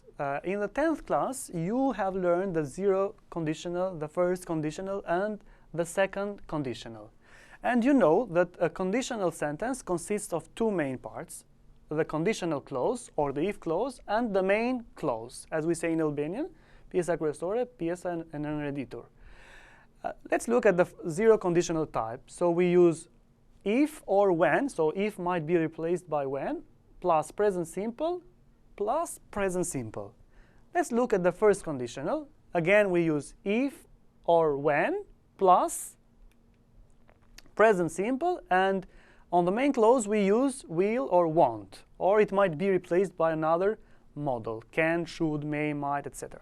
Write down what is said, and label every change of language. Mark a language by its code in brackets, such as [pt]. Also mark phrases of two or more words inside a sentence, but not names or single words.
[en] In the 10th class, you have learned the zero conditional, the first conditional, and the second conditional. And you know that a conditional sentence consists of two main parts: the conditional clause, or the if clause, and the main clause. As we say in Albanian, [sq] pjesa kryesore, pjesa e nënreditur. [en] Let's look at the zero conditional type. So we use if or when, so if might be replaced by when, plus present simple, plus present simple. Let's look at the first conditional. Again, we use if or when, plus present simple, and on the main clause we use will or won't, or it might be replaced by another modal, can, should, may, might, etc.